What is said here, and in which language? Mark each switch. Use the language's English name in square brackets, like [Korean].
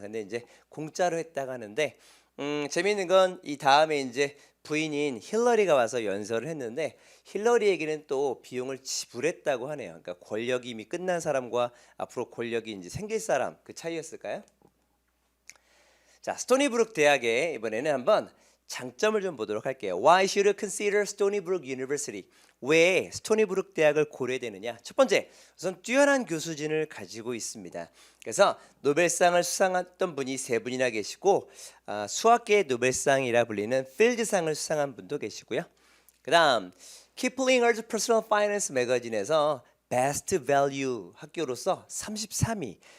[Korean] 근데 이제 공짜로 했다고 하는데 재미있는 건 이 다음에 이제 부인인 힐러리가 와서 연설을 했는데 힐러리에게는 또 비용을 지불했다고 하네요. 그러니까 권력이 이미 끝난 사람과 앞으로 권력이 이제 생길 사람 그 차이였을까요? 자, 스토니브룩 대학의 이번에는 한번 장점을 좀 보도록 할게요. [English] Why should you consider Stony Brook University? [Korean] 왜 스토니브룩 대학을 고려해야 되느냐? 첫 번째, 우선 뛰어난 교수진을 가지고 있습니다. 그래서 노벨상을 수상했던 분이 세 분이나 계시고 수학계의 노벨상이라 불리는 필드상을 수상한 분도 계시고요. 그다음 키플링어즈 퍼스널 파이낸스 매거진에서 베스트 밸류 학교로서 33위.